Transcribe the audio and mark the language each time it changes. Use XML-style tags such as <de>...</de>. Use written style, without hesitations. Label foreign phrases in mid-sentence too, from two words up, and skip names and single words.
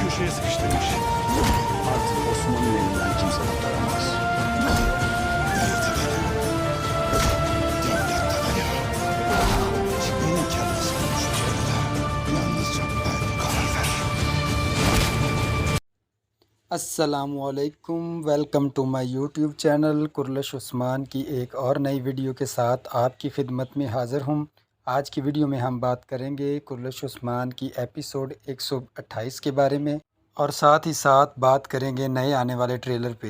<tr>sıkıştırmış. Artık Osman'ın elinden kimse kurtaramaz. Delirtti beni. Devlet de beni. Kimin kellesi olmuş üzerinde. Yalnızca ben karar veririm.</tr> <ur>السلام علیکم،</ur> <en>Welcome to my YouTube channel</en> <ur>کرلش عثمان کی ایک اور نئی ویڈیو کے ساتھ آپ کی خدمت میں حاضر ہوں۔ آج کی ویڈیو میں ہم بات کریں گے کرلش عثمان کی ایپیسوڈ 128 کے بارے میں، اور ساتھ ہی ساتھ بات کریں گے نئے آنے والے ٹریلر پہ۔</ur>